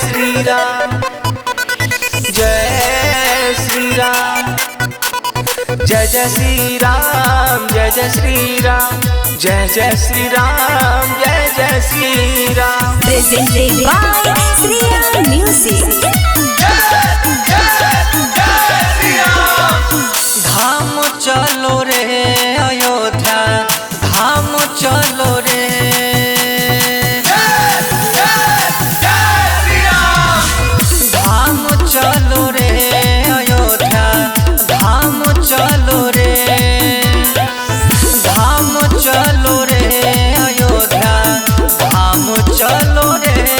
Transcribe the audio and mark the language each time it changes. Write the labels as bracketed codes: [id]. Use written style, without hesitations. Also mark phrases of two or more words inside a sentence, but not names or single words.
[hi] श्री राम, जय श्री राम, जय जय श्री राम, जय जय श्री राम, जय जय श्री राम, जय जय श्री राम। [en] Presented by Sriya Music. [hi] धाम चलो रे अयोध्या, धाम चलो रे, धाम चलो रे अयोध्या, धाम चलो रे, धाम चलो रे अयोध्या, धाम चलो रे।